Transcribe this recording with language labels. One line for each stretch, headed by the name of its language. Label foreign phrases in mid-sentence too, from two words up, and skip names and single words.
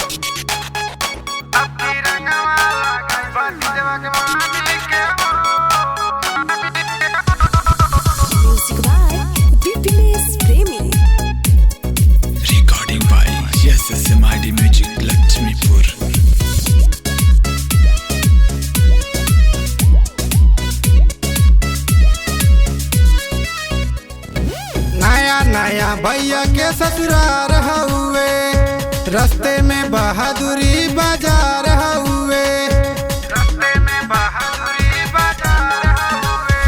English: Music by Bipinesh Premi. recording by SSMID Music Lakshmipur।
Bhojpuri: नया नया भैया के ससुरार हुए, रास्ते में बहादुरी बाजार हुए, रास्ते में बहादुरी बाजार हुए।